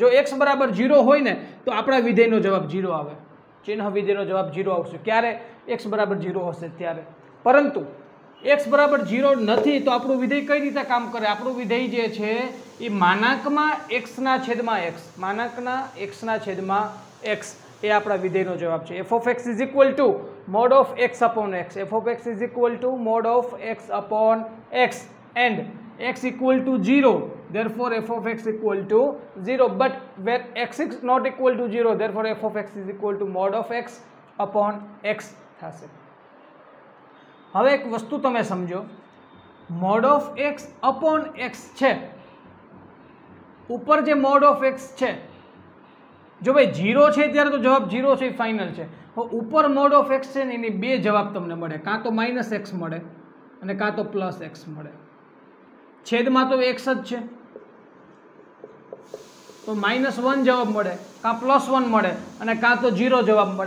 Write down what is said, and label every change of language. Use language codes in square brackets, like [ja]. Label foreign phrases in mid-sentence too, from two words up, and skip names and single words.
[gu] જો x બરાબર 0 હોય ને તો આપણા વિધેયનો જવાબ 0 આવે, ચિહ્ન વિધેયનો જવાબ 0 આવશે. ક્યારે? x બરાબર 0 હશે ત્યારે. પરંતુ x બરાબર 0 નથી તો આપણું વિધેય કઈ રીતે કામ કરે? આપણું વિધેય જે છે એ માનાંકમાં x ના છેદમાં x, માનાંકના x ના છેદમાં x એ આપણા વિધેયનો જવાબ છે. [en] f of x is equal to mod of x upon x. f of x is equal to mod of x upon x and x equal to 0. Therefore f of x equal to 0. But where x is not equal to 0, therefore f of x is equal to mod of x upon x થશે. [gu] હવે એક વસ્તુ તમે સમજો, [en] mod of x upon x [gu] છે, ઉપર જે [en] mod of x [gu] છે, જો ભાઈ 0 છે ત્યારે તો જવાબ 0 છે, ફાઇનલ છે. ઉપર [en] mod of x [gu] છે ને એની બે જવાબ તમને મળે, કાં તો -x મળે અને કાં તો +x મળે. છેદમાં તો x જ છે તો -1 જવાબ મળે, કાં +1 મળે અને કાં તો 0 જવાબ મળે.